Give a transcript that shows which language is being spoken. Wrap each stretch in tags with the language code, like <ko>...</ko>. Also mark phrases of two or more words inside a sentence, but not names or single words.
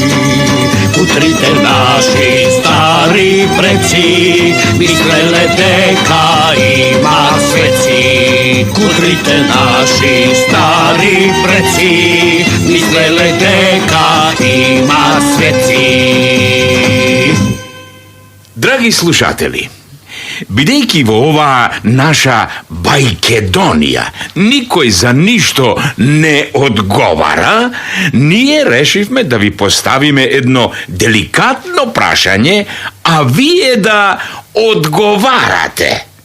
<mk>утрите наши стари преци, мислеле дека има свеци. Утрите наши стари преци, мислеле дека има свеци. Драги слушатели, бидејќи во ова наша Бајкедонија никој за ништо не одговара, ние решивме да ви поставиме едно деликатно прашање, а вие да одговарате.</mk>